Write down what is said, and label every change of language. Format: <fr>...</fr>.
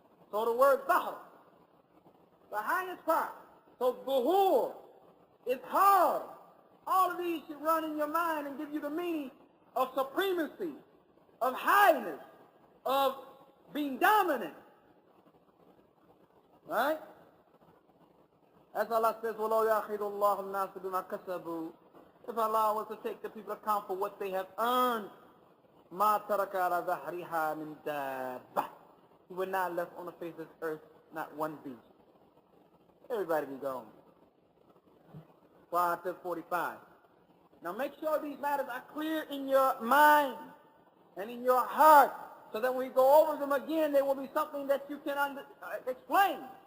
<en>So the word zahr, the highest part. So dhuhur, it's hard. All of these should run in your mind and give you the meaning of supremacy, of highness, of being dominant. Right? As Allah says,</en> <ar>وَلَوْ يَأْخِذُ اللَّهُ النَّاسَ بِمَا كَسَبُوا.</ar> <en>If Allah was to take the people account for what they have earned,</en> <ar>مَا تَرَكَ عَلَى ظَهْرِهَا مِنْ دَابَّةٍ.</ar> <en>He would not left on the face of this earth not one beast. Everybody be gone. 5 to 45. Now make sure these matters are clear in your mind and in your heart, so that when we go over them again, there will be something that you can explain.</en>